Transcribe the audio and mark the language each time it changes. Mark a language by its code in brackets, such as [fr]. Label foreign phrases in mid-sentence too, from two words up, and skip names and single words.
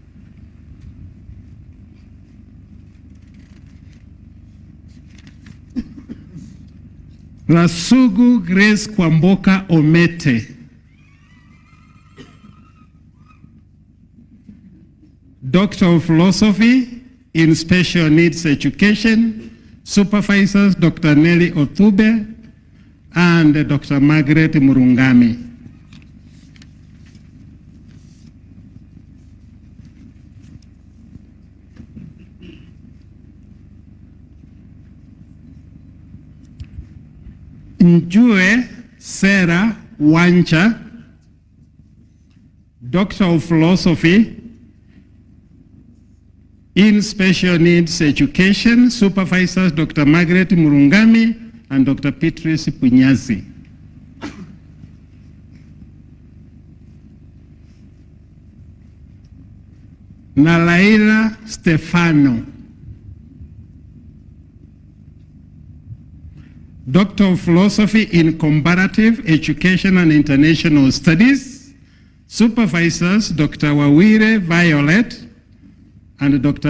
[en] Rasugu Grace Kwamboka Omete, Doctor of Philosophy in Special Needs Education, Supervisors Dr. Nelly Othube and Dr. Margaret Murungami. Njue Sarah Wancha, Doctor of Philosophy in Special Needs Education, Supervisors Dr. Margaret Murungami and Dr. Patriciah Punyazi. Nalaira Stefano, Doctor of Philosophy in Comparative Education and International Studies, Supervisors Dr. Wawire Violet and Dr.